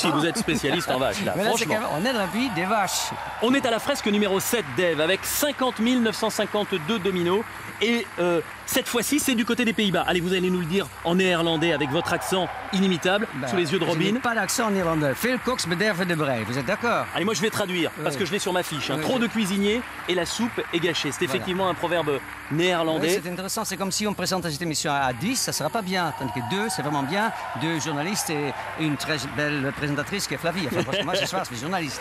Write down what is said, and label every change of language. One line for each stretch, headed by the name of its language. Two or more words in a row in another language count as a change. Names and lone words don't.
French: Si, vous êtes spécialiste en vaches, là. Mais là, on est dans le pays des vaches. On est à la fresque numéro 7, Dave, avec 50 952 dominos. Et cette fois-ci, c'est du côté des Pays-Bas. Allez, vous allez nous le dire en néerlandais avec votre accent inimitable, sous les yeux de Robin. Je n'ai pas d'accent néerlandais.
Dutch: Veel koks bederven de brei.
French: Vous êtes d'accord? Allez, moi je vais traduire, parce que je l'ai sur ma fiche. Trop de cuisiniers et la soupe est gâchée. C'est effectivement un proverbe néerlandais. Oui, c'est intéressant. C'est comme si on présente cette émission à 10, ça ne sera pas bien. Tandis que 2, c'est vraiment bien. 2 journalistes et une très belle présentatrice qui est Flavie. Enfin, parce que moi, ce soir, je suis journaliste.